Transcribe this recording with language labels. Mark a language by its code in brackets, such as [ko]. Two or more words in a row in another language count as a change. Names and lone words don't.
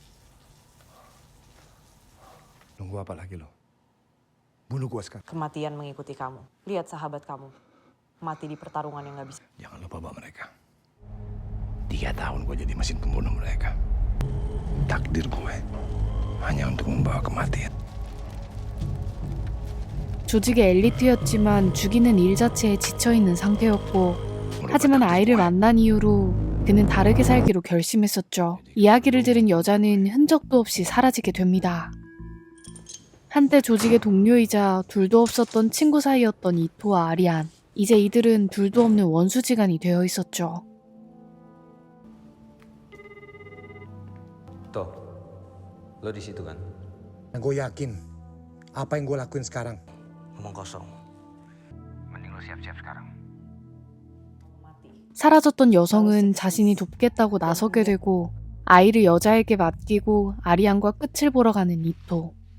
[id] Nunggu apa lagi lo? Bunuh gua sekarang. Kematian mengikuti kamu. Lihat sahabat kamu. Mati di pertarungan yang gak bisa. Jangan lupa bawa mereka. 3 tahun gue jadi mesin pembunuh mereka. Takdir gue hanya untuk membawa kematian. [ko] 조직의 엘리트였지만 죽이는 일 자체에 지쳐있는 상태였고 하지만 아이를 만난 이후로 그는 다르게 살기로 결심했었죠. 이야기를 들은 여자는 흔적도 없이 사라지게 됩니다. 한때 조직의 동료이자 둘도 없었던 친구 사이였던 이토와 아리안. 이제 이들은 둘도 없는 원수지간이 되어 있었죠. [id] Toh, lo di situ kan? Gue yakin Apa yang gue lakuin sekarang? Ngomong kosong. Mending lo siap-siap sekarang. [ko] 사라졌던 여성은 자신이 돕겠다고 나서게 되고 아이를 여자에게 맡기고 아리안과 끝을 보러 가는 이토.